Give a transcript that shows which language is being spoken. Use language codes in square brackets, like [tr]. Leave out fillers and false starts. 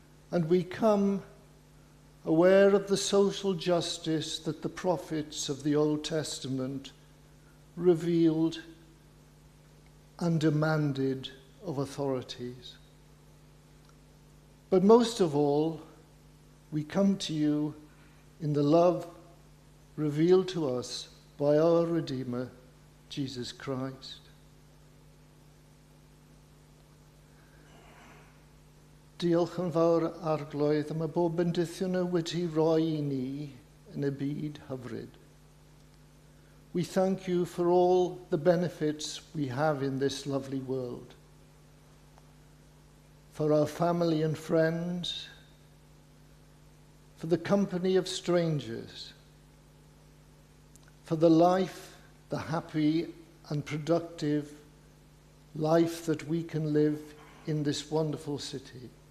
[en] And we come aware of the social justice that the prophets of the Old Testament revealed and demanded of authorities. But most of all, we come to you in the love revealed to us by our Redeemer, Jesus Christ. [cy] Diolch yn fawr arglwydd am y bob bendithion y wedi roi I ni yn y byd hyfryd. [en] We thank you for all the benefits we have in this lovely world, for our family and friends, for the company of strangers, for the life, the happy and productive life that we can live in this wonderful city.